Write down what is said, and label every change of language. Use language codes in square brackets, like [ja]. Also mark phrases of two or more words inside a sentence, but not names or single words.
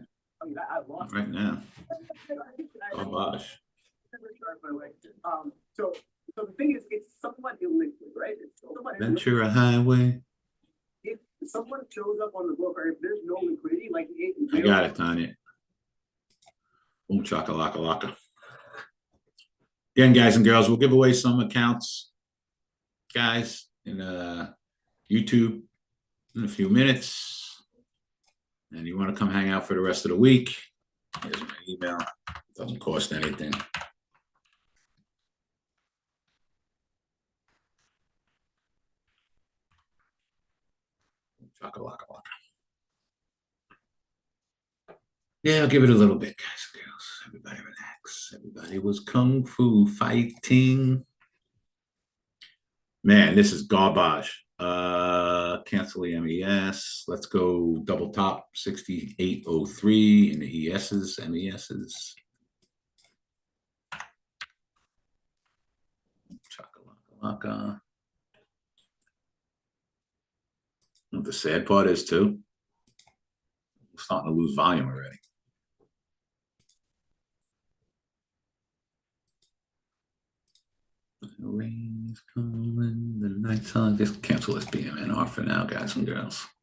[en] Not right now. Oh, gosh. So the thing is, it's somewhat illiquid, right? It's somewhat Ventura Highway. If someone shows up on the book, or if there's no liquidity, like I got it, Tanya. Boom, chaka-laka-laka. Again, guys and girls, we'll give away some accounts, guys, in YouTube in a few minutes. And you want to come hang out for the rest of the week, here's my email. It doesn't cost anything. Chaka-laka-laka. Yeah, I'll give it a little bit, guys and girls. Everybody relax. Everybody was kung fu fighting. Man, this is garbage. Cancel the MES. Let's go double top 6803 in the ESs, MESs. Chaka-laka-laka. What the sad part is too, we're starting to lose volume already. rain's coming, the night's on. Just cancel this BMNR for now, guys and girls.